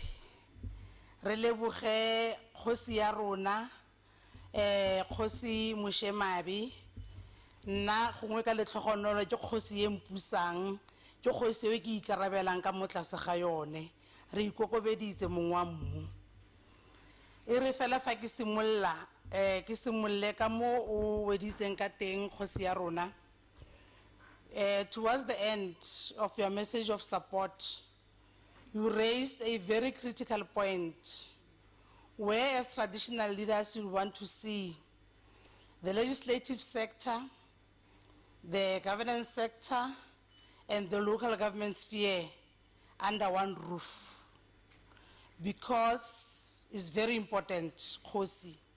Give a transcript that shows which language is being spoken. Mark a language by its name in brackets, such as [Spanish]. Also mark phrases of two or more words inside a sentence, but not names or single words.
[Tswana] Re leboge kgosi ya rona kgosi Moshemabi, nna gongwe ka letlhogonolo ke kgosi e mpusang ke kgosi e ke ikarabelang ka motlase ga yone. Re ikokobeditse mongwa mmu e re fela fa ke simolle ka mo o weditseng ka teng kgosi ya rona. [English] Towards the end of your message of support, you raised a very critical point where as traditional leaders you want to see the legislative sector, the governance sector, and the local government sphere under one roof, because it's very important, Khosi.